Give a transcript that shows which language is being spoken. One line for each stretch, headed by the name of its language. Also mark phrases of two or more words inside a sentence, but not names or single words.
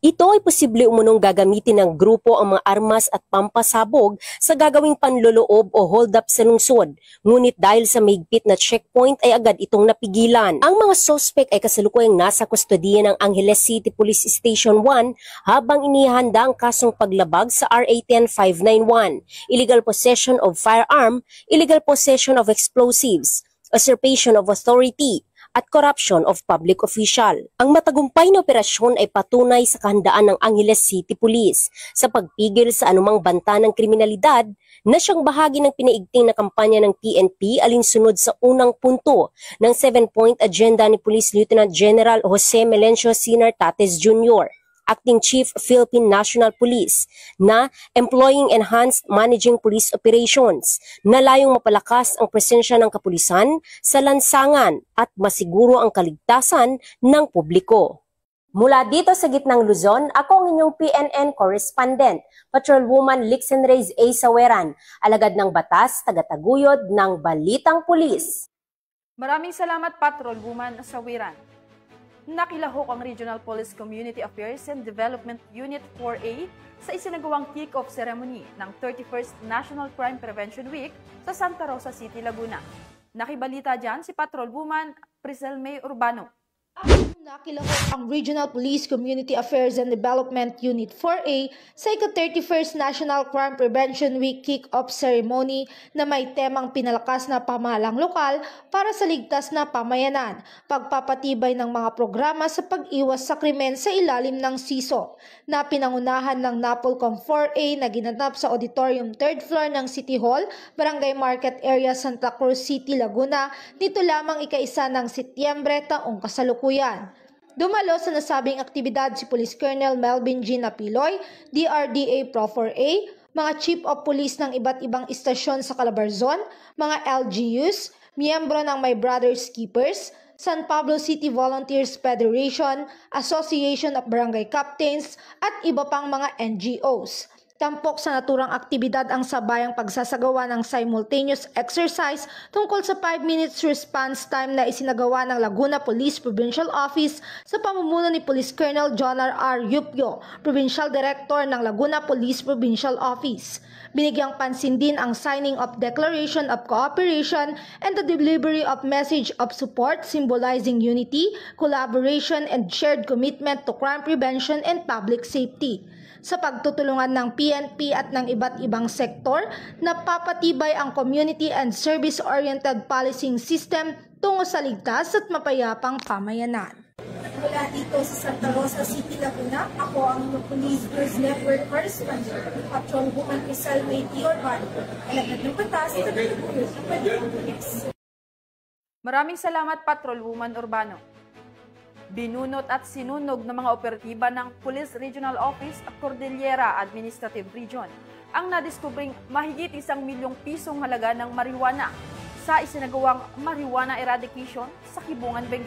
Filipino: Ito ay posible umunong gagamitin ng grupo ang mga armas at pampasabog sa gagawing panloloob o hold-up sa lungsod, ngunit dahil sa mahigpit na checkpoint ay agad itong napigilan. Ang mga suspect ay kasalukuyang nasa kustodiya ng Angeles City Police Station 1 habang inihanda ang kasong paglabag sa RA 10591,
English: illegal possession of firearm, illegal possession of explosives, usurpation of authority,
Filipino: at
English: corruption of public official.
Filipino: Ang matagumpay na operasyon ay patunay sa kahandaan ng Angeles City Police sa pagpigil sa anumang banta ng kriminalidad na siyang bahagi ng pinaigting na kampanya ng PNP alinsunod sa unang punto ng 7-point agenda ni Police Lieutenant General Jose Melencio Sinar Tates Jr. Acting Chief Philippine National Police na
English: employing enhanced managing police operations
Filipino: na layong mapalakas ang presensya ng kapulisan sa lansangan at masiguro ang kaligtasan ng publiko. Mula dito sa gitnang Luzon, ako ang inyong PNN correspondent, Patrolwoman Lixen Reyes A. Saweran, alagad ng batas, tagataguyod ng Balitang Pulis. Maraming salamat, Patrolwoman Saweran. Nakilahok ang Regional Police Community Affairs and Development Unit 4A sa isinagawang
English: kick-off ceremony
Filipino: ng 31st National Crime Prevention Week sa Santa Rosa City, Laguna. Nakibalita dyan si Patrolwoman Priscel May Urbano. Nakilahok ang Regional Police Community Affairs and Development Unit 4A sa ika-31st National Crime Prevention Week kick-off ceremony na may temang pinalakas na pamahalang lokal para sa ligtas na pamayanan, pagpapatibay ng mga programa sa pag-iwas sa krimen sa ilalim ng SISO, na pinangunahan ng NAPOLCOM 4A na ginanap sa Auditorium 3rd floor ng City Hall, Barangay Market Area, Santa Cruz City, Laguna, nito lamang ika-1 ng Setyembre taong kasalukuyan. Dumalo sa nasabing aktibidad si Police Colonel Melvin G. Napiloy, DRDA Pro 4A, mga
English: Chief of Police
Filipino: ng iba't ibang istasyon sa Calabarzon, mga LGUs, miyembro ng My Brothers Keepers, San Pablo City Volunteers Federation, Association of Barangay Captains, at iba pang mga NGOs. Tampok sa naturang aktibidad ang sabayang pagsasagawa ng
English: simultaneous exercise
Filipino: tungkol sa 5
English: minutes response time
Filipino: na isinagawa ng Laguna Police Provincial Office sa pamumuno ni Police Colonel Jonar R. Yupio, Provincial Director ng Laguna Police Provincial Office. Binigyang pansin din ang
English: signing of Declaration of Cooperation and the delivery of message of support symbolizing unity, collaboration, and shared commitment to crime prevention and public safety.
Filipino: Sa pagtutulungan ng PNP at ng iba't ibang sektor, napapatibay ang
English: community and service-oriented policing system
Filipino: tungo sa ligtas at mapayapang pamayanan. Mula dito sa Santa Rosa City, Laguna, ako ang Police News Network correspondent, Patrolwoman Priscel May Urbano, alagad ng batas, tagataguyod ng Balitang Pulis. Maraming salamat, Patrolwoman Urbano. Binunot at sinunog ng mga operatiba ng Police Regional Office at Cordillera Administrative Region ang nadiskubring mahigit 1 milyong pisong halaga ng marijuana sa isinagawang
English: marijuana eradication
Filipino: sa Kibungan, Benguet.